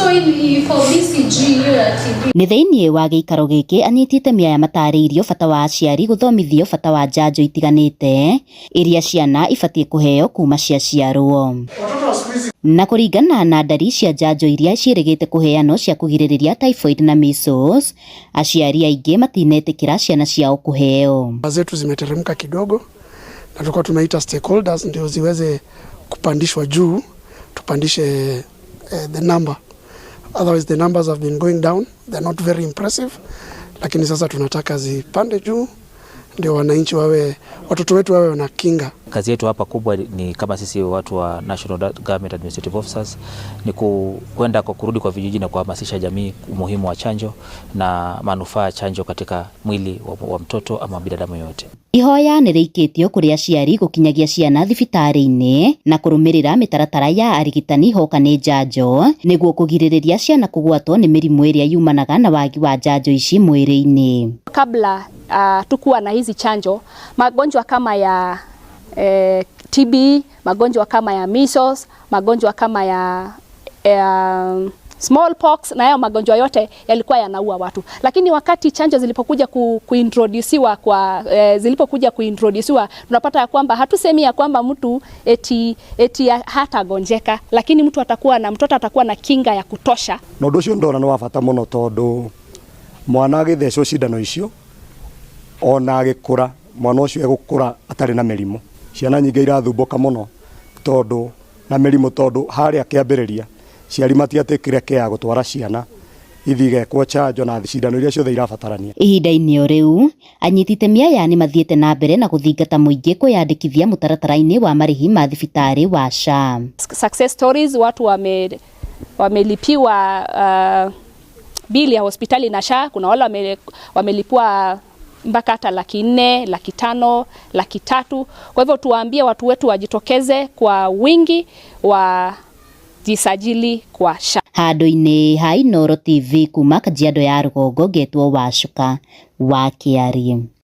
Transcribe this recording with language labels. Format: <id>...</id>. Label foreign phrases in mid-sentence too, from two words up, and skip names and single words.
<ki>Nĩ thĩinĩ wa gĩikaro gĩkĩ anyitĩte mĩaya matarĩirio bata wa aciari gũthomithio bata wa njanjo itiganĩte iria ciana ibatiĩ kũheo kuma ciaciarwo. Na kũringana na ndari cia njanjo iria ciĩrĩgĩte kũheanwo cia kũgirĩrĩria typhoid na measles, aciari aingĩ matinetĩkĩra ciana ciao kũheo.</ki> <sw>Zetu zimeteremka kidogo na tulikuwa tumeita stakeholders ndio ziweze kupandishwa juu, tupandishe</sw> <en>the number. Otherwise the numbers have been going down, they're not very impressive,</en> <sw>lakini sasa tunataka zipande juu ndio wananchi watoto wetu wawe na kinga. Kazi yetu hapa kubwa ni kama sisi watu wa</sw> <en>National Government Administrative Officers</en> <sw>ni kwenda kwa kurudi kwa vijiji na kuhamasisha jamii umuhimu wa chanjo na manufaa ya chanjo katika mwili wa mtoto ama binadamu yote.</sw> <ki>Ihoya nĩ rĩikĩtio kũrĩ aciari gũkinyagia ciana thibitarĩ-inĩ na kũrũmĩrĩra mĩtaratara ya arigitani hoka nĩ njanjo nĩguo kũgirĩrĩria ciana kũgwatwo nĩ mĩrimũ ĩrĩa yumanaga na wagi wa njanjo ici mwĩrĩ-inĩ.</ki> <sw>Kabla tukuwa na hizi chanjo, magonjwa kama ya TB, magonjwa kama ya measles, magonjwa kama ya smallpox na hayo magonjwa yote yalikuwa yanaua watu. Lakini wakati chanjo zilipokuja kuintroduciwa tunapata ya kwamba hatusemi ya kwamba mtu eti hatagonjeka, lakini mtoto atakuwa na kinga ya kutosha.</sw> <ki>Na ũndũ ũcio ndona nĩ wa bata mũno tondũ mwana agĩthecwo cindano icio ona agĩkũra mwana ũcio egũkũra atarĩ na mĩrimũ. Ciana nyingĩ irathumbũka mũno tondũ na mĩrimũ tondũ harĩa kĩambĩrĩria ciari matiatĩkire kĩa gũtwara ciana ithigekwo chanjo na cindano iria ciothe irabatarania. Ihinda-inĩ o rĩu anyiti itemi aya nĩ mathiĩte na mbere na gũthingata mũingĩ kwĩyandĩkithia mũtaratara-inĩ wa marĩhi ma thibitarĩ wa SHA.</ki> <en>Success stories,</en> <sw>watu wamelipiwa bili ya hospitali na SHA. Kuna wale wamelipwa mpaka hata 400,000, 500,000, 300,000. Kwa hivyo tuwaambie watu wetu wajitokeze kwa wingi jisajili kwa SHA.</sw> <ki>Handũ-inĩ ha Inooro TV kuma Kajiado ya Rũgongo, ngetwo Wacuka wa Kĩarĩ.</ki>